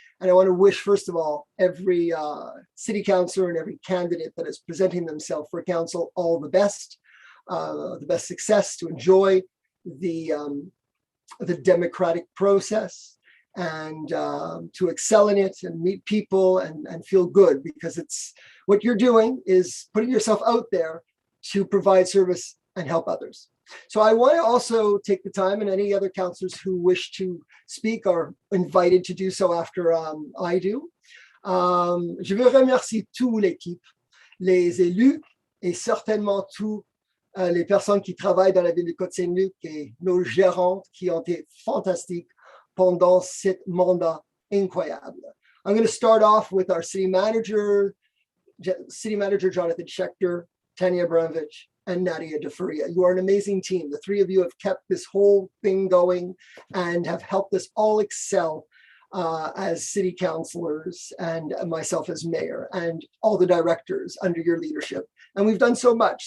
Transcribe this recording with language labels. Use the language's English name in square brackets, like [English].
[English] And I want to wish, first of all, every city councilor and every candidate that is presenting themselves for council all the best success, to enjoy the democratic process, and to excel in it and meet people and feel good, because it's what you're doing is putting yourself out there to provide service and help others. So I want to also take the time, and any other councillors who wish to speak are invited to do so after I do. [French] Je veux remercier toute l'équipe, les élus et certainement tous les personnes qui travaillent dans la ville de Côte Saint-Luc et nos gérantes qui ont été fantastiques pendant ce mandat incroyable. [English] I'm going to start off with our city manager Jonathan Schechter, Tanya Abramovich, and Nadia DeFaria. You are an amazing team. The three of you have kept this whole thing going and have helped us all excel as city councilors, and myself as mayor, and all the directors under your leadership. And we've done so much.